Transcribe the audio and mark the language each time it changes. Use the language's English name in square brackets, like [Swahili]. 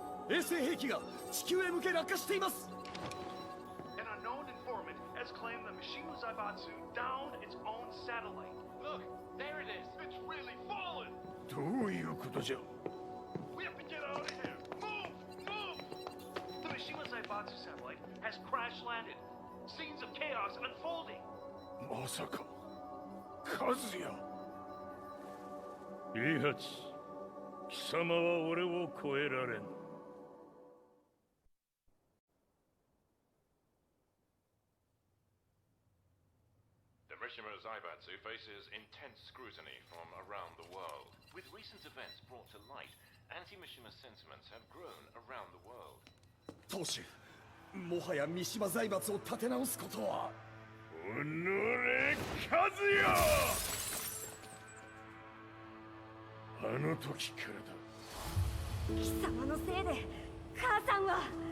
[Japanese] 衛星兵器が地球へ向け落下しています。 [English] An unknown informant has claimed the Mishima Zaibatsu downed its own satellite. Look, there it is. It's really fallen. [Japanese] どういうことじゃ。 [English] We have to get out of here. Move! Move! The Mishima Zaibatsu satellite has crash landed. Scenes of chaos unfolding. [Japanese] まさか、和也。いいはず。貴様は俺を超えられん。 [English] The Mishima Zaibatsu faces intense scrutiny from around the world. With recent events brought to light, anti-Mishima sentiments have grown around the world. [Japanese] 当主、もはや三島財閥を立て直すことは。おのれ、和也。あの時からだ。貴様のせいで母さんは。